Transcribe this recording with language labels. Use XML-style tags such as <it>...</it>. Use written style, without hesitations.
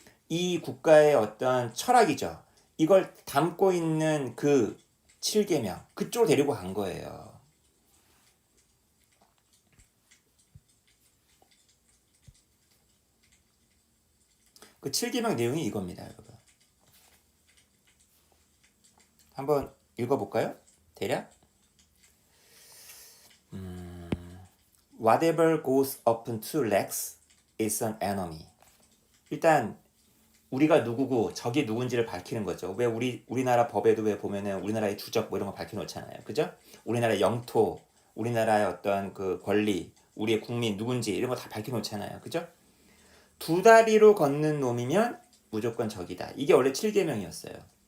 <ko>이 국가의 어떤 철학이죠. 이걸 담고 있는 그 7계명 그쪽으로 데리고 간 거예요. 그 7계명 내용이 이겁니다. 여러분. 한번 읽어볼까요?</ko> <en>대략 Whatever goes up on two legs is an enemy.</en> <ko>일단 우리가 누구고 적이 누군지를 밝히는 거죠. 왜 우리나라 법에도 왜 보면은 우리나라의 주적 뭐 이런 거 밝혀놓잖아요. 그죠? 우리나라의 영토, 우리나라의 어떤 그 권리, 우리의 국민 누군지 이런 거 다 밝혀놓잖아요. 그죠? 두 다리로 걷는 놈이면 무조건 적이다. 이게 원래 7계명이었어요.</ko>